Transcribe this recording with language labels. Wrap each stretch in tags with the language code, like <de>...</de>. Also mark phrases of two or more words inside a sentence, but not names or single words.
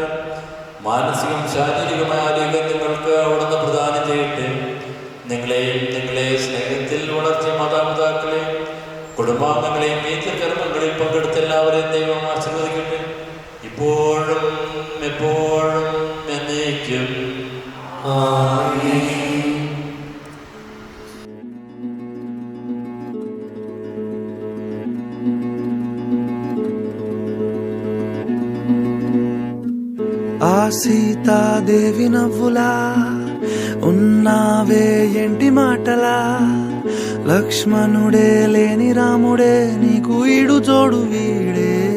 <ml>മാനസികം ശാരീരികമായ ആരോഗ്യം നിങ്ങൾക്ക് അവിടുന്ന് പ്രദാനം ചെയ്യട്ടെ. നിങ്ങളെയും നിങ്ങളെ സ്നേഹത്തിൽ വളർത്തിയ മാതാപിതാക്കളെയും കുടുംബാംഗങ്ങളെയും ഈ കർമ്മങ്ങളിൽ പങ്കെടുത്ത എല്ലാവരെയും ദൈവം ആശീർവദിക്കട്ടെ, ഇപ്പോഴും എപ്പോഴും എന്നേക്കും.</ml> <te>ఆ సీతాదేవి నవ్వులా ఉన్నావే ఎంటి మాటలా, లక్ష్మణుడే లేని రాముడే నీకు ఈడు జోడు వీడే.</te>